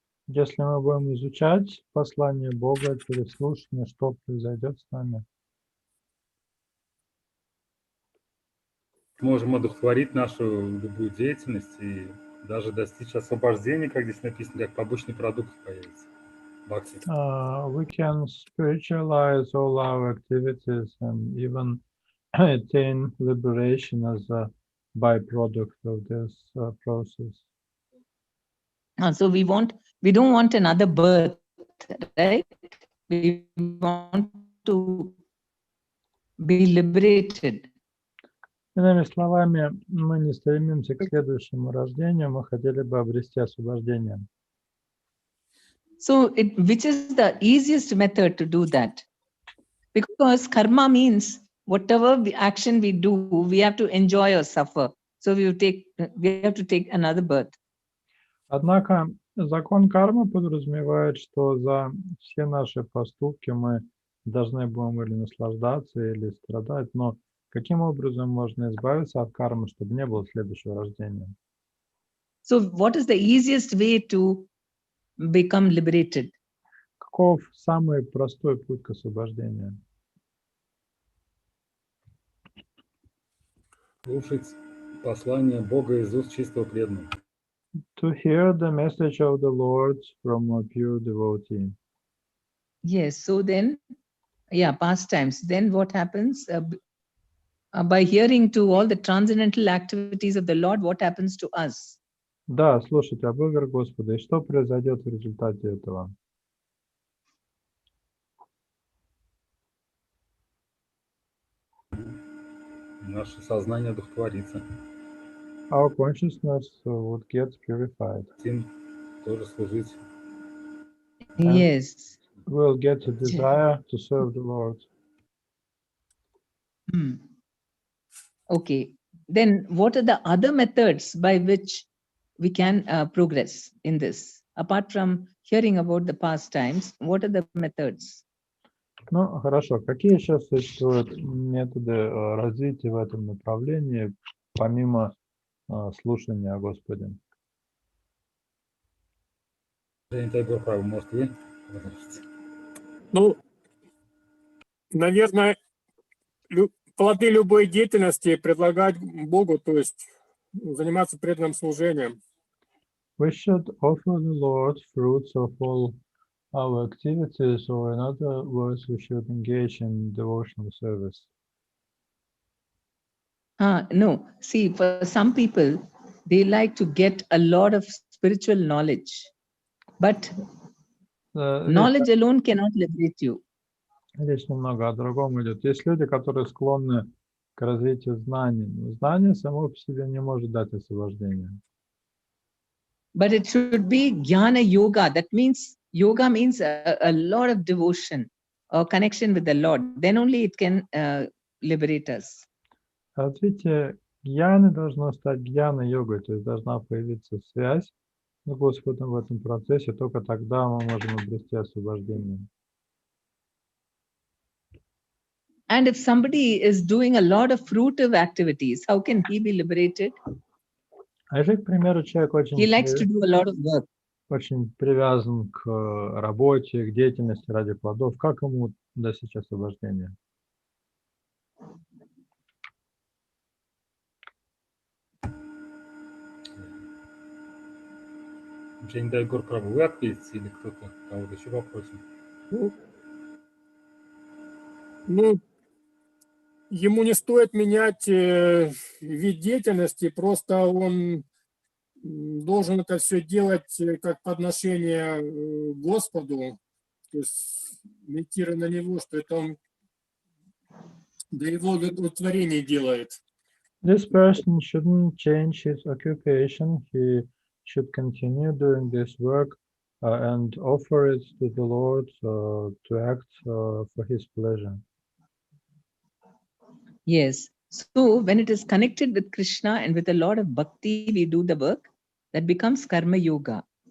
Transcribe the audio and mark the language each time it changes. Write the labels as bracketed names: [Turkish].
[Russian] Если мы будем изучать послание Бога через слушание, что произойдет с нами? Можем одухотворить нашу любую деятельность и даже достичь освобождения, как здесь написано, как побочный продукт появится. [English] We can spiritualize all our activities and even attain liberation as a byproduct of this process. So we don't want another birth, right? We want to be liberated. [Russian] Иными словами, мы не стремимся к следующему рождению, мы хотели бы обрести освобождение. [English] So, which is the easiest method to do that? Because karma means whatever action we do, we have to enjoy or suffer. So we have to take another birth. [Russian] Однако закон кармы подразумевает, что за все наши поступки мы должны будем или наслаждаться, или страдать. Но каким образом можно избавиться от кармы, чтобы не было следующего рождения? [English] So what is the easiest way to become liberated? [Russian] Каков самый простой путь к освобождению? Слушать послание Бога из уст чистого преданного. [English] To hear the message of the Lord from a pure devotee. Yes, so then, pastimes. Then what happens? By hearing to all the transcendental activities of the Lord, what happens to us? [Russian] Да, слушать об играх Господа. И что произойдет в результате этого? Наше сознание одухотворится. [English] Our consciousness would get purified. [Russian] Тем тоже служить. [English] Yes. We'll get a desire to serve the Lord. Okay. Then what are the other methods by which we can progress in this? Apart from hearing about the pastimes, what are the methods? [Russian] Ну, хорошо. Какие еще существуют методы развития в этом направлении, помимо слушания о Господе? Может, вы? Ну, наверное, плоды любой деятельности предлагать Богу, то есть заниматься преданным служением. [English] We should offer the Lord fruits of all our activities, or in other words, we should engage in devotional service. No, see, for some people, they like to get a lot of spiritual knowledge, but knowledge alone cannot liberate you. [Russian] Речь немного о другом идет. Есть люди, которые склонны к развитию знаний, но знание само по себе не может дать освобождение. [English] But it should be jnana yoga. That means yoga means a lot of devotion or connection with the Lord. Then only it can liberate us. [Russian] Развитие гьяны должно стать гьяна-йогой, то есть должна появиться связь с Господом в этом процессе, только тогда мы можем обрести освобождение. [English] And if somebody is doing a lot of fruitive activities, how can he be liberated? [Russian] А если, к примеру, человек [English] He likes to do a lot of work. [Russian] очень привязан к работе, к деятельности ради плодов, как ему достичь освобождения? Я не дай Егор Прабу, вы ответите или кто-то кого-то еще попросим? Ну, ему не стоит менять вид деятельности, просто он должен это все делать как подношение Господу, то есть медитируя на Него, что это он для Его удовлетворения делает. [English] This person shouldn't change his occupation. He should continue doing this work and offer it to the Lord to act for His pleasure. Yes. So when it is connected with Krishna and with a lot of bhakti, we do the work, that becomes karma yoga.